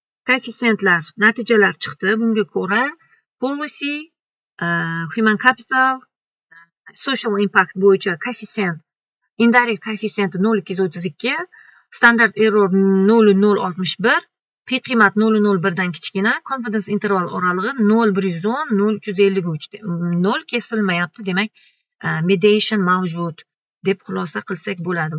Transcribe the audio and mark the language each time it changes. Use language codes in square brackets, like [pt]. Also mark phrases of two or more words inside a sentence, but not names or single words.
[uz] Koeffitsiyentlar, natijalar chiqdi. Bunga ko'ra, policy, a, [en] human capital, social impact [uz] bo'yicha koeffitsient, indirect koeffitsiyenti nol ikki yuz o'ttiz ikki, [en] standard error [uz] nol nol oltmish bir, pi qiymat nol nol birdan kichkina, [en] confidence interval [uz] oralig'i nol bir yuz o'n, nol uch yuz ellik uch. Nol kesilmayapti, demak, a, mediation mavjud deb xulosa qilsak bo'ladi.